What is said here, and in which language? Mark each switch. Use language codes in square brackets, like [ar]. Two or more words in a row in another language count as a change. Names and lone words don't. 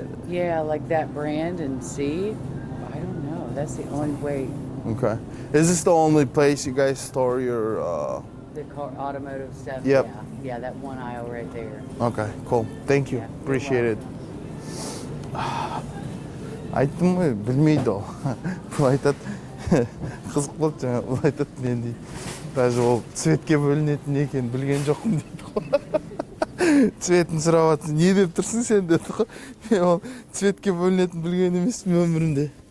[en] Yeah, like that brand and see. I don't know. That's the only way. Okay. Is this the only place you guys store your? The car, automotive stuff. Yep. Yeah. Yeah, that one aisle right there. Okay, cool. Thank you. Yeah, you're Appreciate it. welcome. [kk] Айттым ғой, білмейді ол. Бұл айтады, қызық болды жаңа, бұл айтады мен дейді. Даже ол цветке бөлінетін екенін білген жоқпын дейді ғой. Цветін сұрап жатыр, не деп тұрсың сен деді ғой. Мен ол цветке бөлінетін білген емеспін өмірімде.